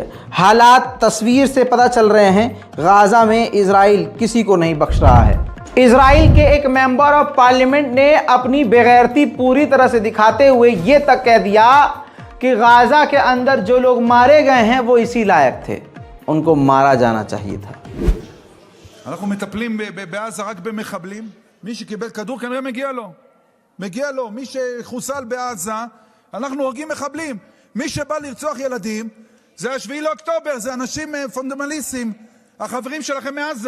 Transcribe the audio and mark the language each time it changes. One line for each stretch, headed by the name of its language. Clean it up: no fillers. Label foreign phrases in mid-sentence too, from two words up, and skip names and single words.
Hindi: हालात तस्वीर से पता चल रहे हैं, गाज़ा में इजराइल किसी को नहीं बख्श रहा है। इजराइल के एक
English: member of parliament
Hindi: ने अपनी बेगैरती पूरी तरह से दिखाते हुए ये तक कह दिया कि गाज़ा के अंदर जो लोग मारे गए हैं वो इसी लायक थे, उनको मारा जाना चाहिए था।
Hebrew: אנחנו מטפלים בעזה רק במחבלים. מי שקיבל כדור כנראה מגיע לו. מי שחוסל בעזה, אנחנו הורגים מחבלים. מי שבא לרצוח ילדים, זה השביעי לאוקטובר, זה אנשים פונדמליסטים, החברים שלכם מעזה.